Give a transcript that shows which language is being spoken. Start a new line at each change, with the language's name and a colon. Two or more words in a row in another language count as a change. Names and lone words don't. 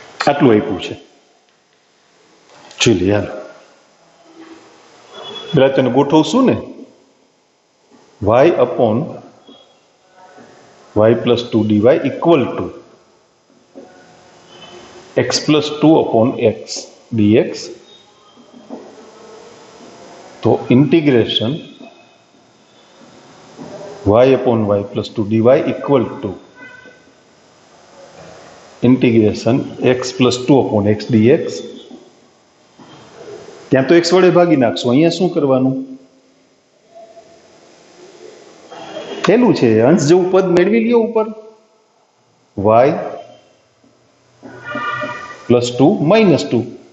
Gujarati: આટલું આપ્યું છે. ચલો યાર પેલા તને ગોઠવશું ને
English: y upon y plus 2 dy equal to x plus 2 upon x dx. तो इंटीग्रेशन y upon y plus 2 dy equal to इंटीग्रेशन x plus 2 upon x dx.
Gujarati: ત્યાં તો x વડે ભાગી નાખશું, અહીંયા શું કરવાનું? પહેલું છે અંશ જેવું પદ મેળવી લ્યો ઉપર
English: y plus 2 minus 2.